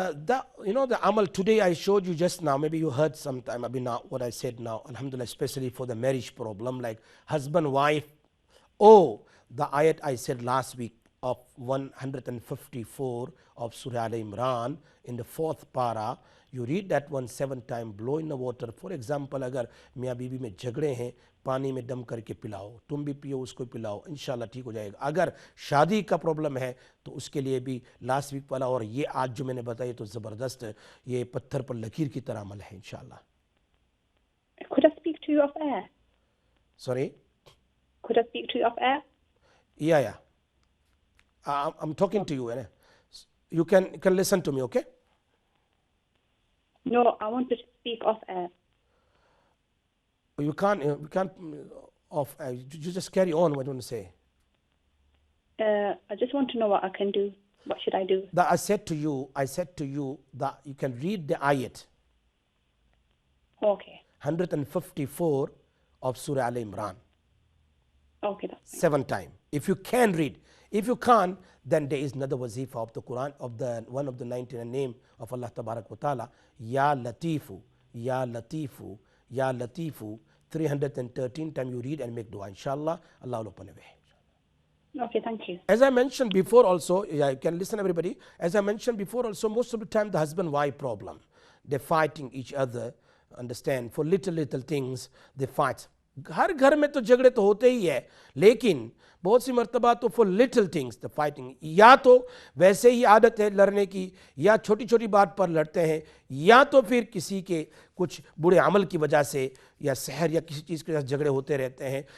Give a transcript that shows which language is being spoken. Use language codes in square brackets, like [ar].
[en] The amal today I showed you just now, maybe you heard sometime, what I said now, alhamdulillah, especially for the marriage problem, like husband, wife. The ayat I said last week of 154 of Surah Al-Imran in the 4th para, you read that one 7 times, blow in the water. For example, [ur] اگر میاں بیوی میں جھگڑے ہیں, پانی میں دم کر کے پلاؤ, تم بھی پیو اس کو پلاؤ, انشاءاللہ ٹھیک ہو جائے گا. اگر شادی کا پرابلم ہے تو اس کے لیے بھی لاسٹ ویک والا اور یہ آج جو میں نے بتائی تو زبردست, یہ پتھر پر لکیر کی طرح عمل ہے انشاءاللہ. [en] Could I speak to you off air? Sorry? Could I speak to you off air? Yeah. I'm talking to you. You can listen to me, okay? No, I want to speak off air. You can't off air. You just carry on what you want to say. I just want to know what I can do. What should I do? I said to you that you can read the ayat. Okay. 154 of Surah Al-Imran. Okay. 7 times. If you can read. If you can't, then there is another wazifa of the Quran, of the one of the 99 name of Allah Tabarak wa Ta'ala. Ya Latifu, Ya Latifu, Ya Latifu. 313 times you read and make dua. Inshallah, Allah will open a way. Okay, thank you. As I mentioned before also, you can listen everybody. As I mentioned before also, most of the time the husband-wife problem. They're fighting each other, understand, for little things they fight. [ur] ہر گھر میں تو جھگڑے تو ہوتے ہی ہے, لیکن بہت سی مرتبہ تو [en] for little things the fighting, [ur] یا تو ویسے ہی عادت ہے لڑنے کی، یا چھوٹی چھوٹی بات پر لڑتے ہیں، یا تو پھر کسی کے کچھ برے عمل کی وجہ سے یا سحر یا کسی چیز کے ساتھ جھگڑے ہوتے رہتے ہیں.